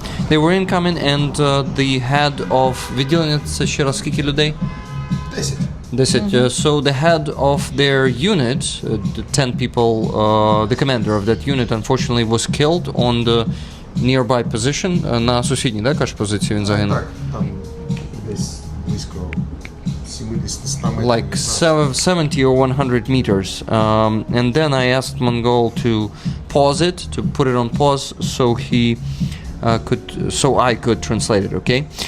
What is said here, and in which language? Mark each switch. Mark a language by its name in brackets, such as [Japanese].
[English] They were incoming, and the head of [Ukrainian] відділення, це ще раз скільки людей? [English] 10. So the head of their unit, the 10 people, the commander of that unit, unfortunately was killed on the nearby position. [Ukrainian] На сусідній, да, кажеш, позиції він загинув? Так, там десь близько 70 метрів. [English] Like 70 or 100 meters. And then I asked Mongol to pause it, to put it on pause, so I could translate it, okay?